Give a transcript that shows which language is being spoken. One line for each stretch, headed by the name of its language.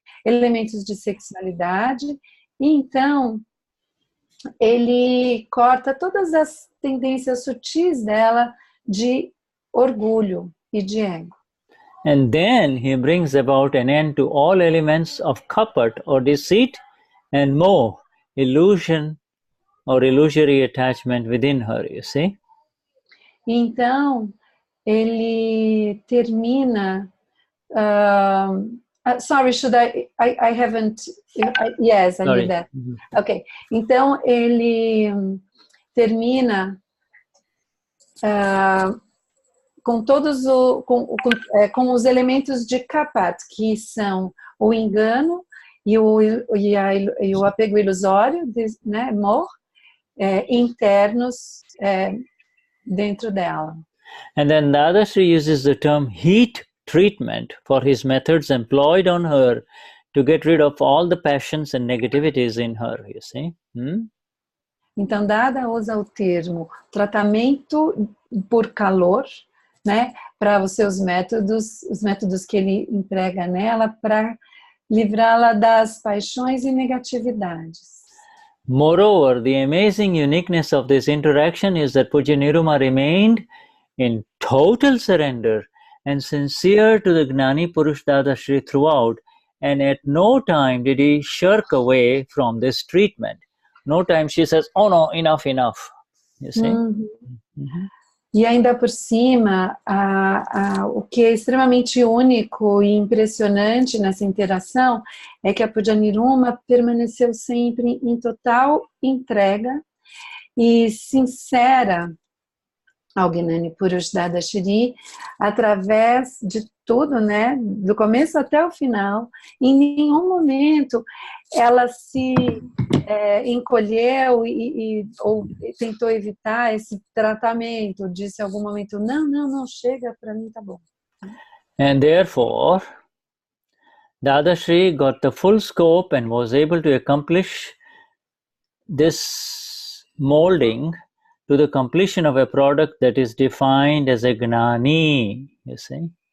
Portuguese: Elementos de sexualidade, e então ele corta todas as tendências sutis dela de orgulho e de ego.
English: And then he brings about an end to all elements of kapat or deceit and moh, illusion or illusory attachment within her, you see?
Portuguese: Então, ele termina...
English: sorry, should I haven't... yes, I need that. Ok.
Portuguese: Então, ele termina com todos com os elementos de kapat, que são o engano e o apego ilusório, né, moh, internos dentro dela.
English: And then Dadashri uses the term heat treatment for his methods employed on her to get rid of all the passions and negativities in her, you see?
Portuguese: Então, Dada usa o termo tratamento por calor, né, para os seus métodos, os métodos que ele emprega nela para livrá-la das paixões e negatividades.
English: Moreover, the amazing uniqueness of this interaction is that Pujya Niruma remained in total surrender and sincere to the Gnani Purush Dadashri throughout, and at no time did he shirk away from this treatment. No time she says, oh no, enough, enough. You see?
Portuguese: E ainda por cima, o que é extremamente único e impressionante nessa interação é que a Pujya Niruma permaneceu sempre em total entrega e sincera ao Gnani Purush Dadashri, através de tudo, né, do começo até o final. Em nenhum momento ela se encolheu ou tentou evitar esse tratamento, disse em algum momento, não, chega, para mim tá bom.
English: And therefore, Dadashri got the full scope and was able to accomplish this molding to the completion of a product that is defined as a Gnani, you see.